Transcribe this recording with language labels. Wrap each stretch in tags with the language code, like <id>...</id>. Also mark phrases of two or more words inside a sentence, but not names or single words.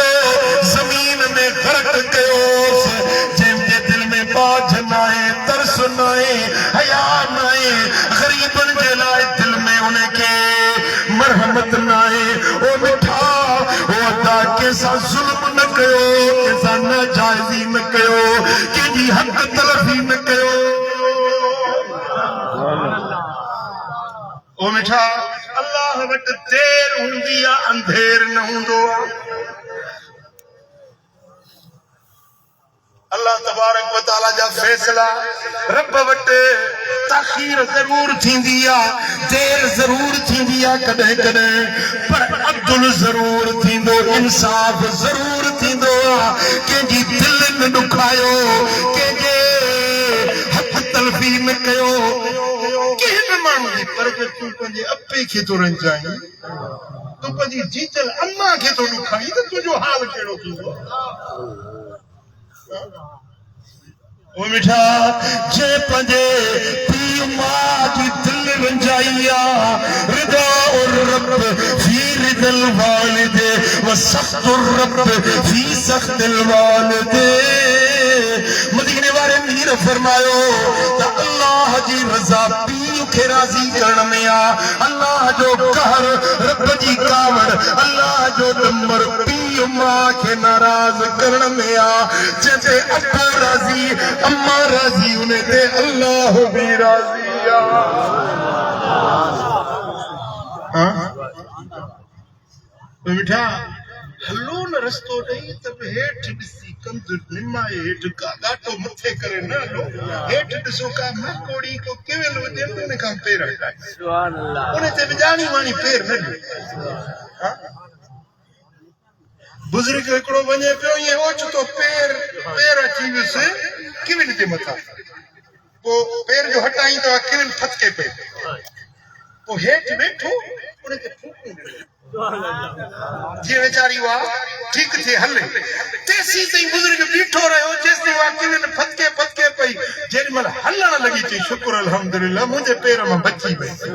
<sd>ज़मीन में ग़रक़ कयोसि जंहिंजे दिल में बाझ नाहे तरस नाहे हया नाहे ग़रीबनि जे लाइ दिल में उनखे मरहमत नाहे ओ मिठा ओ अदा कंहिंसां ज़ुल्म न कयो कंहिंसां नाजाइज़ी न कयो कंहिंजी हक़ तलफ़ी न कयो ओ मिठा अल्लाह वटि देर हूंदी आहे अंधेर न हूंदो आहे</sd> <ar>الله تبارك وتعالى</ar> <sd>जा फैसला रब वटि ताख़ीर ज़रूर थींदी आहे देर ज़रूर थींदी आहे कॾहिं कॾहिं पर अब्दुल ज़रूर थींदो इंसाफ़ ज़रूर थींदो आहे कंहिंजी दिलि न ॾुखायो कंहिंजे हक़ तलफ़ी न कयो माण्हू जी पर तूं पंहिंजे अपे खे थो रंजाई तूं पंहिंजी जीतल अम्मा खे थो ॾुखाई त तुंहिंजो हाल कहिड़ो थींदो ओ मिठा जे पंहिंजे पीउ माउ जी दिलि रंजाई आहे</sd> <ar>رضا الرب في رضا الوالد وسخط الرب في سخط الوالد</ar> <sd>मदीने वारे मीर फरमायो त अल्लाह जी रज़ा पीउ खे राज़ी करण में आहे अल्लाह जो कहर रब जी कावड़ अल्लाह जो दमर पीउ माउ खे नाराज़ करण में आहे जंहिंते अबो राज़ी अम्मा राज़ी उन ते अल्लाह बि राज़ी आहे मिठा हलो न रस्तो ॾेई त हेठ ॾिसी कंद निमाए हेठ का ॾाटो मथे करे न हलो हेठ ॾिसो का मकोड़ी को केवल हुजे उन खां पेर हटाए</sd> <ar>سبحان الله</ar> <sd>उन ते विजाणी वाणी पेर न ॾियो बुजुर्ग हिकिड़ो वञे पियो ईअं ओचितो पेर अची वियुसि किविन जे मथां पोइ पेर जो हटाई त किविन फटके पई पोइ हेठि वेठो उनखे फूकूं जीअं वीचारी उहा ठीकु थिए हले तेसी ताईं बुज़ुर्ग बीठो रहियो जेसीं उहा किविन फटके पई जेॾी महिल हलण लॻी चई शुक्र अल्हम्दुलिल्लाह मुंहिंजे पेर मां बची वई</sd>